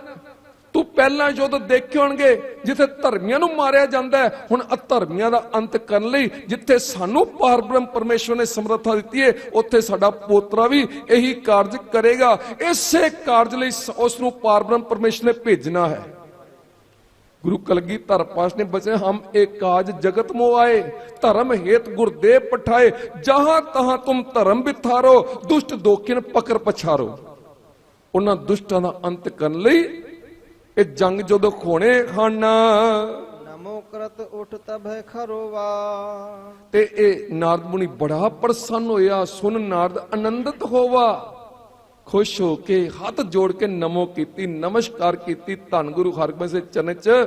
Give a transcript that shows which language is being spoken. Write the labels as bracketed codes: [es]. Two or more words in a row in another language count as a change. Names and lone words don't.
[pa] ਤੂੰ ਪਹਿਲਾਂ ਯੁੱਧ ਦੇਖੇ ਹੋਣਗੇ ਜਿੱਥੇ ਧਰਮੀਆਂ ਨੂੰ ਮਾਰਿਆ ਜਾਂਦਾ ਹੈ, ਹੁਣ ਅਧਰਮੀਆਂ ਦਾ ਅੰਤ ਕਰਨ ਲਈ ਜਿੱਥੇ ਸਾਨੂੰ ਪਾਰ ਬ੍ਰਹਮ ਪਰਮੇਸ਼ਵਰ ਨੇ ਸਮਰੱਥਾ ਦਿੱਤੀ ਹੈ, ਉੱਥੇ ਸਾਡਾ ਪੋਤਰਾ ਵੀ ਇਹੀ ਕਾਰਜ ਕਰੇਗਾ। ਇਸੇ ਕਾਰਜ ਲਈ ਉਸ ਨੂੰ ਪਾਰ ਬ੍ਰਹਮ ਪਰਮੇਸ਼ਵਰ ਨੇ ਭੇਜਣਾ ਹੈ। ਗੁਰੂ ਕਲਗੀਧਰ ਪਾਤਸ਼ਾਹ ਨੇ ਬਚੇ, [bra] ਹਮ एक काज जगत मोह आए, धर्म हेत गुरुदेव पठाए, जहां तहां तुम धर्म बिथारो, दुष्ट दोखिन पकड़ पछारो। [pa] ਉਹਨਾਂ ਦੁਸ਼ਟਾਂ ਦਾ ਅੰਤ ਕਰਨ ਲਈ ਇਹ ਜੰਗ ਜਦੋਂ ਹੋਣੇ ਹਨ। [bra] ਨਮੋ ਕਰਤ ਉਠ ਤਬੈ ਖਰੋਵਾ, [pa] ਤੇ ਇਹ ਨਾਰਦ ਮੁਨੀ ਬੜਾ ਪ੍ਰਸੰਨ ਹੋਇਆ। [bra] ਸੁਨ ਨਾਰਦ ਆਨੰਦਿਤ ਹੋਵਾ, [pa] ਖੁਸ਼ ਹੋ ਕੇ ਹੱਥ ਜੋੜ ਕੇ ਨਮੋ ਕੀਤੀ, ਨਮਸਕਾਰ ਕੀਤੀ ਧੰਨ ਗੁਰੂ ਹਰਗੋਬਿੰਦ ਦੇ ਚਰਨ 'ਚ।